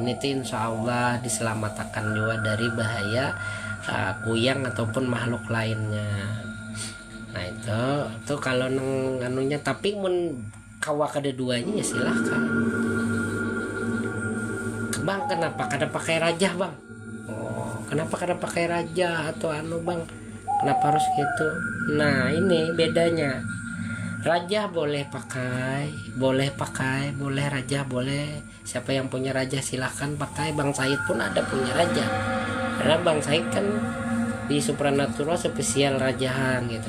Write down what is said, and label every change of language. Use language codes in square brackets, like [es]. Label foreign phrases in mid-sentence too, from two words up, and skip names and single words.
[id] Itu insya Allah diselamatkan juga dari bahaya kuyang ataupun makhluk lainnya. [bjn] Nah itu kalau nang anunya, tapi mun kawa kedua-duanya ya silahkan. [id] Bang kenapa kada pakai rajah bang? Oh kenapa kada pakai rajah atau anu bang? Kenapa harus gitu? Nah ini bedanya. Raja boleh pakai, boleh raja boleh. Siapa yang punya raja silahkan pakai. Bang Said pun ada punya raja. Karena Bang Said kan di supranatural spesial rajahan gitu.